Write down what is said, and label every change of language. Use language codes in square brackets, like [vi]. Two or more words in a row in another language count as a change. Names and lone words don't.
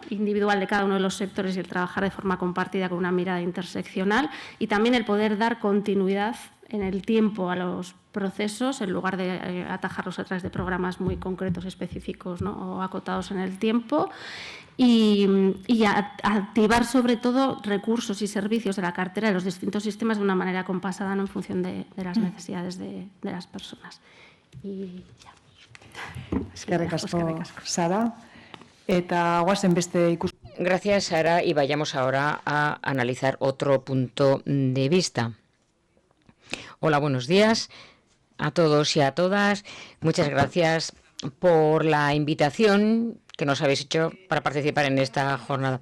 [es] individual de cada uno de los sectores y el trabajar de forma compartida con una mirada interseccional, y también el poder dar continuidad en el tiempo a los procesos en lugar de atajarlos a través de programas muy concretos, específicos, ¿no? O acotados en el tiempo. Y activar sobre todo recursos y servicios de la cartera de los distintos sistemas de una manera compasada, ¿no? En función de las necesidades de las personas. Y ya. [eu] Eskerrik asko, Sara. Eta guazen beste [es] Gracias, Sara, y vayamos ahora a analizar otro punto de vista. Hola, buenos días a todos y a todas. Muchas gracias por la invitación que nos habéis hecho para participar en esta jornada.